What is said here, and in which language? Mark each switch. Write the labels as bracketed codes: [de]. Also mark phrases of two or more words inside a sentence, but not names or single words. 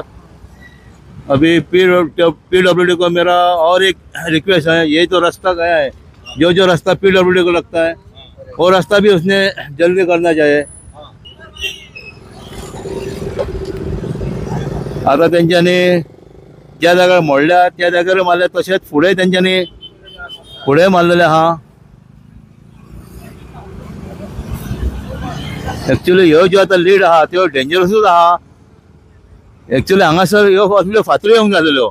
[hi] अभी पीडब्ल्यूडी को मेरा और एक रिक्वेस्ट है, ये तो रास्ता गया है, जो रास्ता पीडब्ल्यूडी को लगता है वो रास्ता भी उसने जल्दी करना चाहिए। [kok] आता तेंच्यांनी ज्या जाग्यार मोडल्या त्या जाग्यार मारले, तशेंच फुडें तेंच्यांनी फुडें मारलेले आहा। एक्चुअली ह्यो ज्यो आतां लीड आहा त्यो डेंजरसूच आहा। एक्चुअली हांगासर ह्यो असल्यो फातऱ्यो येवंक जालेल्यो।